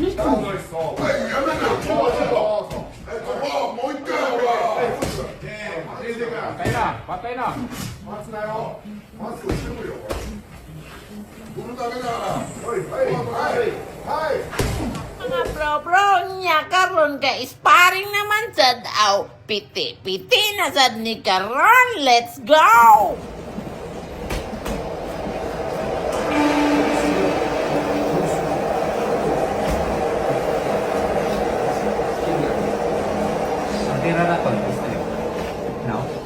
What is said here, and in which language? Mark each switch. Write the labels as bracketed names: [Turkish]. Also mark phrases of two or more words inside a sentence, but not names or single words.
[Cebuano] Patay na, patay na. Mga bro, nya karon ka sparring naman sad aw. Piti na sad ni karon. [English] Let's go! [Filipino] Ang tira na to, now.